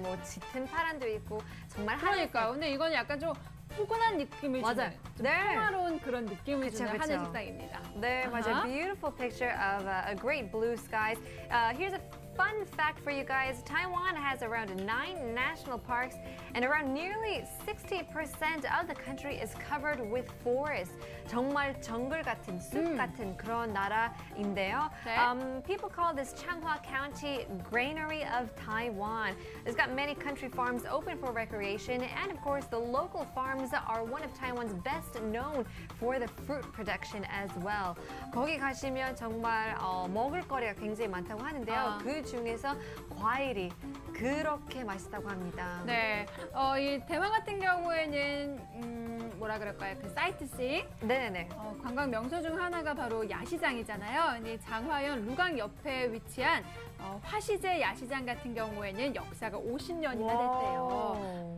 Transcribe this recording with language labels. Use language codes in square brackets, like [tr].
[ko] 뭐 짙은 파란도 있고 정말 그러니까 근데 이건 약간 좀 포근한 느낌을 맞아요. 주는 좀 네. 평화로운 그런 느낌을 그쵸, 주는 그쵸. 하늘 색상입니다. 네, 맞아요. 아하. [en] Beautiful picture of a great blue skies. Here's a fun fact for you guys. Taiwan has around 9 national parks and around nearly 60% of the country is covered with forest. [ko] 정말 정글 같은 숲 같은 그런 나라인데요. 네. [en] People call this Changhua County Granary of Taiwan. It's got many country farms open for recreation, and of course the local farms are one of Taiwan's best known for the fruit production as well. [ko] 거기 가시면 정말 먹을 거리가 굉장히 많다고 하는데요. 그 중에서 과일이 그렇게 맛있다고 합니다. 네, 이 대만 같은 경우에는 뭐라 그럴까요? 그 사이트싱 네네. 관광 명소 중 하나가 바로 야시장이잖아요. 근데 장화현 루강 옆에 위치한 화시제 야시장 같은 경우에는 역사가 50년이나 됐대요.